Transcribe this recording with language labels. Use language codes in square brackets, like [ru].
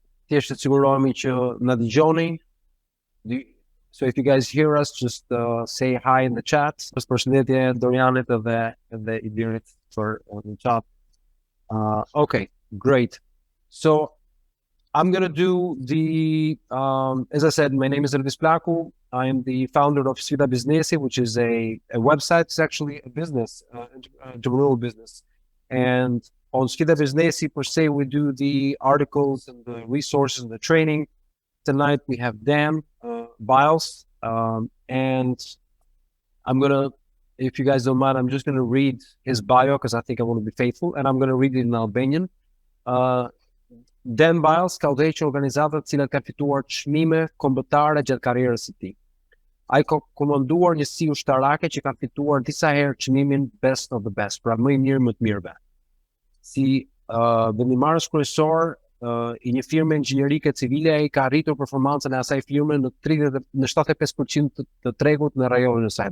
[sq] thjesht të sigurohemi që na dëgjoni. [en] So if you guys hear us, just say hi in the chat. [sq] Përshëndetje Dorianit edhe Idirit për në chat. [en] Okay, great. So I'm going to do the, as I said, my name is Elvis Plaku. I am the founder of Biznesi, which is a website. It's actually a business, entrepreneurial business. And on Biznesi, per se, we do the articles and the resources and the training. Tonight we have Dan Biles, and I'm going to, if you guys don't mind, I'm just going to read his bio because I think I want to be faithful, and I'm going to read it in Albanian. [sq] Dan Biles ka udhehequr organizatat cilat ka fituar çmime kombëtare gjatë karrierës së tij. Ai ka komanduar njësi ushtarake që kanë fituar disa herë çmimin Best of the Best, pra më i mirë më të mirëve. Si vendimmarrës kryesor i një firme inxhinierike civile, ai ka arritur performancën e asaj firme në 75% të tregut në rajonin e saj.